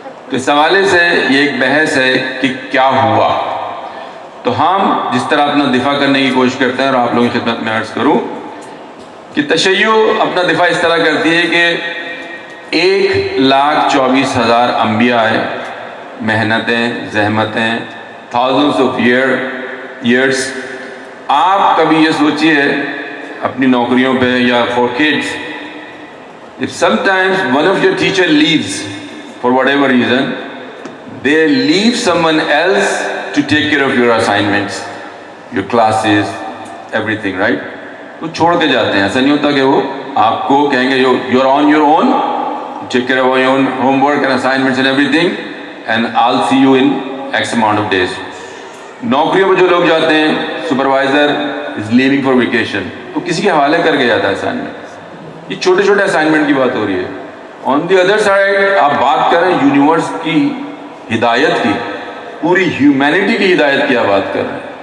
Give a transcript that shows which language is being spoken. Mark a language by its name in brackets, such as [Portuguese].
[Urdu] تو اس حوالے سے یہ ایک بحث ہے کہ کیا ہوا. تو ہم جس طرح اپنا دفاع کرنے کی کوشش کرتے ہیں, اور آپ لوگوں کی خدمت میں عرض کروں کہ تشیع اپنا دفاع اس طرح کرتی ہے کہ 1,24,000 انبیاء آئے, محنتیں, زحمتیں, [English] thousands of years. [Urdu] آپ کبھی یہ سوچئے اپنی نوکریوں پہ یا [English] for kids, if sometimes one of your teacher leaves for whatever reason, they leave someone else to take care of your assignments, your classes, everything, right? [Urdu] وہ چھوڑ کے جاتے ہیں. ایسا نہیں ہوتا کہ وہ آپ کو کہیں گے [English] you're on your own, take care of your own homework and assignments and everything, and I'll see you in X amount of days. [Urdu] نوکریوں پہ جو لوگ جاتے ہیں, [English] supervisor is leaving for vacation, [Urdu] تو کسی کے حوالے کر کے جاتا ہے اسائنمنٹ. یہ چھوٹے چھوٹے اسائنمنٹ کی بات ہو رہی ہے. [English] on the other side [Urdu] آپ بات کریں یونیورس کی ہدایت کی, پوری ہیومینٹی کی ہدایت کی آپ بات کر رہے ہیں.